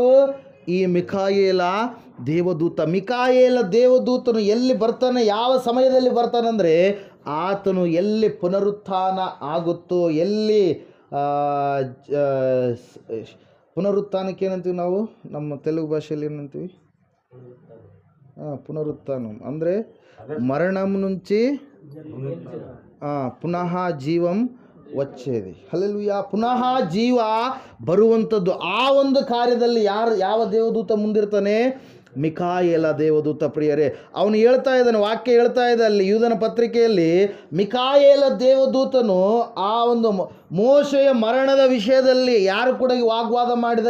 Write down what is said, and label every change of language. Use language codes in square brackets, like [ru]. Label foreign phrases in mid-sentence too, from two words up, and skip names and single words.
[kn] ಈ ಮಿಕಾಯೇಲ ದೇವದೂತ. ಮಿಕಾಯೇಲ ದೇವದೂತನು ಎಲ್ಲಿ ಬರ್ತಾನೆ, ಯಾವ ಸಮಯದಲ್ಲಿ ಬರ್ತಾನಂದರೆ, ಆತನು ಎಲ್ಲಿ ಪುನರುತ್ಥಾನ ಆಗುತ್ತೋ, ಎಲ್ಲಿ ಪುನರುತ್ಥಾನಕ್ಕೆ ಏನಂತೀವಿ ನಾವು ನಮ್ಮ ತೆಲುಗು ಭಾಷೆಯಲ್ಲಿ ಏನಂತೀವಿ? [te] పునరుత్థానం ಅಂದರೆ మరణం నుంచి పునః జీవం వచ్చేది. [kn] ಹಲ್ಲೆಲೂಯಾ. ಪುನಃ ಜೀವ ಬರುವಂಥದ್ದು. ಆ ಒಂದು ಕಾರ್ಯದಲ್ಲಿ ಯಾವ ದೇವದೂತ ಮುಂದಿರ್ತಾನೆ? ಮಿಕಾಯೇಲ ದೇವದೂತ. ಪ್ರಿಯರೇ, ಅವನು ಹೇಳ್ತಾ ಇದ್ದಾನೆ, ವಾಕ್ಯ ಹೇಳ್ತಾ ಇದೆ ಅಲ್ಲಿ ಯೂದನ ಪತ್ರಿಕೆಯಲ್ಲಿ, ಮಿಕಾಯೇಲ ದೇವದೂತನು ಆ ಒಂದು ಮೋಶೆಯ ಮರಣದ ವಿಷಯದಲ್ಲಿ ಯಾರು ಕೂಡ ವಾಗ್ವಾದ ಮಾಡಿದ?